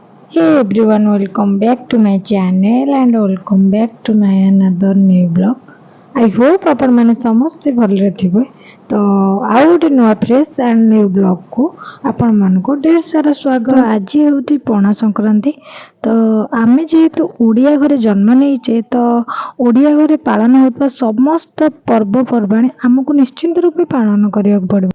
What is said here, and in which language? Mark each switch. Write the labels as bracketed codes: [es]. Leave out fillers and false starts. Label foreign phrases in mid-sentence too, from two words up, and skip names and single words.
[en] Hey everyone, welcome back to my channel and welcome back to my another new vlog. I hope [or] ଆପଣ ମାନେ ସମସ୍ତେ ଭଲରେ ଥିବେ। ତ ଆଉ ଗୋଟେ ନୂଆ [en] fresh and new [or] ବ୍ଲଗକୁ ଆପଣମାନଙ୍କୁ ଢେର ସାରା ସ୍ୱାଗତ। ଆଜି ହେଉଛି ପଣା ସଂକ୍ରାନ୍ତି। ତ ଆମେ ଯେହେତୁ ଓଡ଼ିଆ ଘରେ ଜନ୍ମ ନେଇଛେ ତ ଓଡ଼ିଆ ଘରେ ପାଳନ ହେଉଥିବା ସମସ୍ତ ପର୍ବପର୍ବାଣି ଆମକୁ ନିଶ୍ଚିନ୍ତ ରୂପେ ପାଳନ କରିବାକୁ ପଡ଼ିବ।